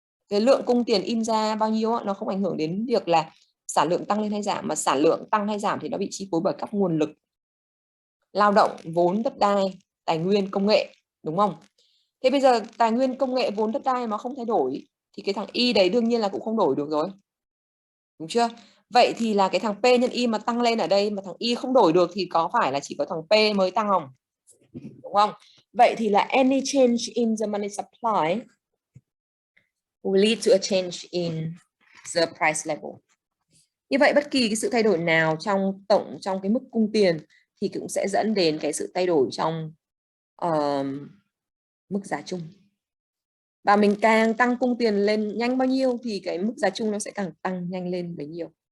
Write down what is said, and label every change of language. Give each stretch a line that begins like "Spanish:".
Vietnamese: Cái lượng cung tiền in ra bao nhiêu nó không ảnh hưởng đến việc là sản lượng tăng lên hay giảm, mà sản lượng tăng hay giảm thì nó bị chi phối bởi các nguồn lực, lao động, vốn, đất đai, tài nguyên, công nghệ, đúng không? Thế bây giờ tài nguyên, công nghệ, vốn, đất đai mà không thay đổi thì cái thằng Y đấy đương nhiên là cũng không đổi được rồi, đúng chưa? Vậy thì là cái thằng P nhân Y mà tăng lên ở đây mà thằng Y không đổi được thì có phải là chỉ có thằng P mới tăng không? Đúng không? Vậy thì là
English: any change in the money supply will lead to a change in the price level.
Vietnamese: Như vậy bất kỳ cái sự thay đổi nào trong cái mức cung tiền thì cũng sẽ dẫn đến cái sự thay đổi trong mức giá chung. Và mình càng tăng cung tiền lên nhanh bao nhiêu thì cái mức giá chung nó sẽ càng tăng nhanh lên bấy nhiêu.